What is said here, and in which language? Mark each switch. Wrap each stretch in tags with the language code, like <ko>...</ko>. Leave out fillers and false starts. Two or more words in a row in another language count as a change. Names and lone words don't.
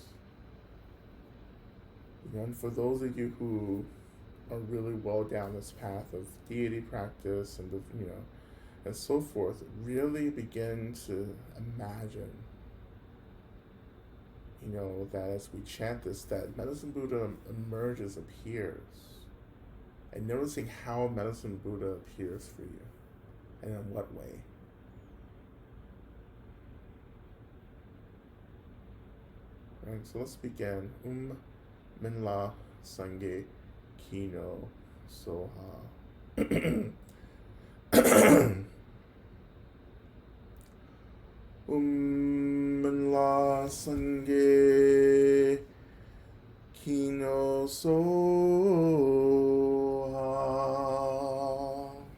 <en>And for those of you who are really well down this path of deity practice and and so forth, really begin to imagine, that as we chant this, that medicine Buddha emerges, appears, and noticing how medicine Buddha appears for you, and in what way. Right, so let's begin.</en> <bo>Minla Sange Kino Soha. Minla Sange Kino Soha.</bo>